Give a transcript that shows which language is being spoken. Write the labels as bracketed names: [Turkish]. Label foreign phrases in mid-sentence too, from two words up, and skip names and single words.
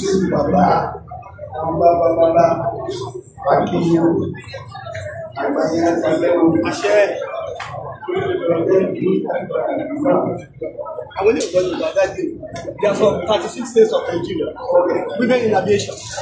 [Yoruba] Bàbá. Àwọn bàbá bàbá, a kí yín o. Àgbáyé á ta lẹ́nu. Àṣẹ. Àwọn ilé ìwé Yorùbá dájú. [English] They are from thirty-six states of Nigeria. Women in aviation.